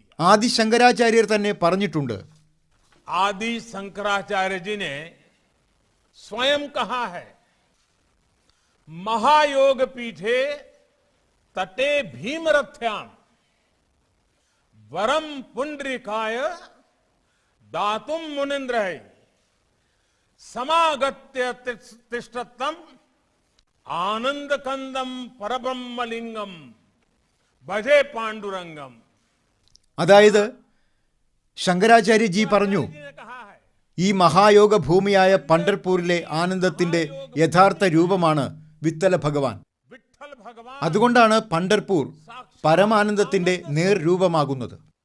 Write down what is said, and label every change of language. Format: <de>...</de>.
<ml>ആദി ശങ്കരാചാര്യർ തന്നെ പറഞ്ഞിട്ടുണ്ട്.</ml> <hi>आदि शंकराचार्य जी ने स्वयं कहा है,</hi> <sa>महायोग पीठे तटे भीमरथ्याम वरम पुंडरीकाय दातुम मुनिंद्र समागत्य तिष्ठतम आनंद कंदम परब्रह्मलिंगम भजे पांडुरंगम.</sa> <ml>അതായത് ശങ്കരാചാര്യജി പറഞ്ഞു, ഈ മഹായോഗ ഭൂമിയായ പണ്ഡർപൂരിലെ ആനന്ദത്തിന്റെ യഥാർത്ഥ രൂപമാണ് വിത്തല ഭഗവാൻ. അതുകൊണ്ടാണ് പണ്ഡർപൂർ പരമാനന്ദത്തിന്റെ നേർരൂപമാകുന്നത്.</ml>